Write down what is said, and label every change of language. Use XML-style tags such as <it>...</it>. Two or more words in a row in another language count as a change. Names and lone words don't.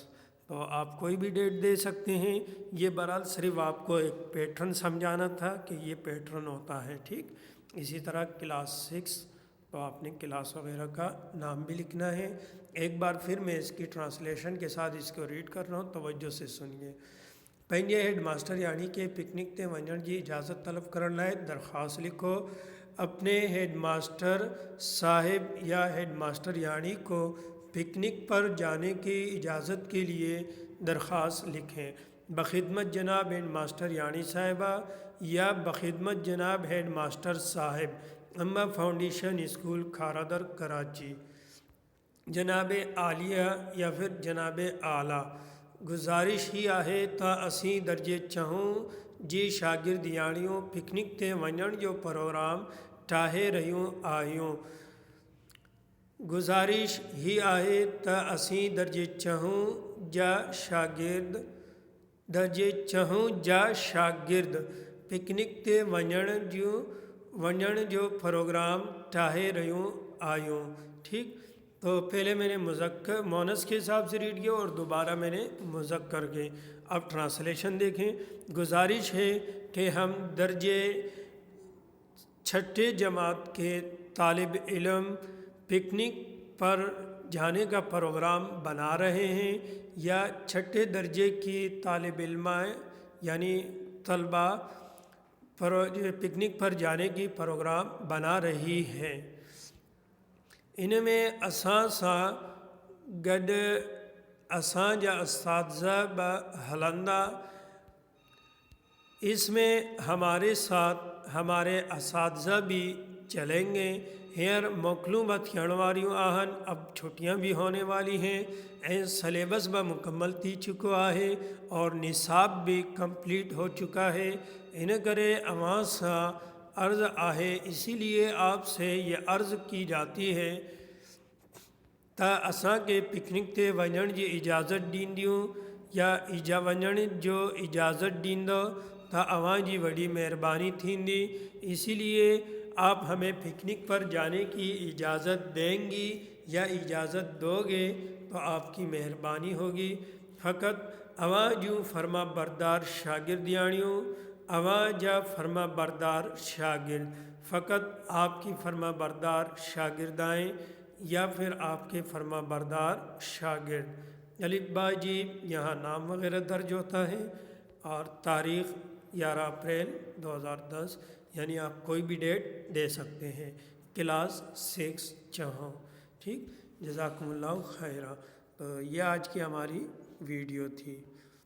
<ur>تو آپ کوئی بھی ڈیٹ دے سکتے ہیں۔ یہ بہرحال صرف آپ کو ایک پیٹرن سمجھانا تھا کہ یہ پیٹرن ہوتا ہے. ٹھیک، اسی طرح کلاس 6 تو آپ نے کلاس وغیرہ کا نام بھی لکھنا ہے. ایک بار پھر میں اس کی ٹرانسلیشن کے ساتھ اس کو ریڈ کر رہا ہوں، توجہ سے سنیے.</ur> <sd>पंहिंजे हेड मास्टर यानी कि पिकनिक ते वञण जी इजाज़त तलब करण लाइ दरख्वास्त लिखो।</sd> <ur>اپنے ہیڈ ماسٹر صاحب یا ہیڈ ماسٹر یعنی کو پکنک پر جانے کی اجازت کے لیے درخواست لکھیں. بخدمت جناب ہیڈ ماسٹر یعنی صاحبہ یا بخدمت جناب ہیڈ ماسٹر صاحب، اماں فاؤنڈیشن اسکول کھارادر کراچی.</ur> <sd>जनाब आलिया या फिर जनाब आला, गुजारिश ही आहे त असीं दर्जे चहूं जी शागिर्द यानियों पिकनिक ते वञण जो प्रोग्राम ठाहे रहियूं आहियूं। गुजारिश ही आहे त असीं दर्जे चहूं जा शागिर्द पिकनिक ते वञण जो प्रोग्राम ठाहे रहियूं आहियूं।</sd> <ur>ٹھیک، تو پہلے میں نے مذکر مونث کے حساب سے ریڈ کیا اور دوبارہ میں نے مذکر کے. اب ٹرانسلیشن دیکھیں. گزارش ہے کہ ہم درجے چھٹے جماعت کے طالب علم پکنک پر جانے کا پروگرام بنا رہے ہیں یا چھٹے درجے کی طالب علمائیں یعنی طلبہ پکنک پر جانے کی پروگرام بنا رہی ہے.</ur> <sd>इनमें असां सां गॾु असां जा असातिज़ा बि हलंदा,</sd> <ur>اس میں ہمارے ساتھ ہمارے اساتذہ بھی چلیں گے.</ur> <sd>हींअर मोकलूं बि थियण वारियूं आहिनि,</sd> <ur>اب چھٹیاں بھی ہونے والی ہیں</ur> <sd>ऐं सलेबस बि मुकम्मल थी चुको आहे</sd> <ur>اور نصاب بھی کمپلیٹ ہو چکا ہے.</ur> <sd>इन करे अवां सां अर्ज़ आहे,</sd> <ur>اسی لیے آپ سے یہ عرض کی جاتی ہے</ur> <sd>त असांखे पिकनिक ते वञण जी इजाज़त ॾींदियूं या वञण जो इजाज़त ॾींदो त अवां जी वॾी मेहरबानी थींदी।</sd> <ur>اسی لیے آپ ہمیں پکنک پر جانے کی اجازت دیں گی یا اجازت دو گے تو آپ کی مہربانی ہوگی.</ur> <sd>फ़कत अवां जूं फर्मा बरदार शागिर्द यानियों अवां जा फर्मा बरदार शागिर्द,</sd> <ur>فقط آپ کی فرمانبردار شاگردائیں یا پھر آپ کے فرمانبردار شاگرد. الف با جی یہاں نام وغیرہ درج ہوتا ہے اور تاریخ 11 اپریل 2010. یعنی آپ کوئی بھی ڈیٹ دے سکتے ہیں، کلاس 6 چہو، ٹھیک۔</ur> <ar>جزاکم اللہ خیرہ۔</ar> <ur>تو یہ آج کی ہماری ویڈیو تھی۔</ur>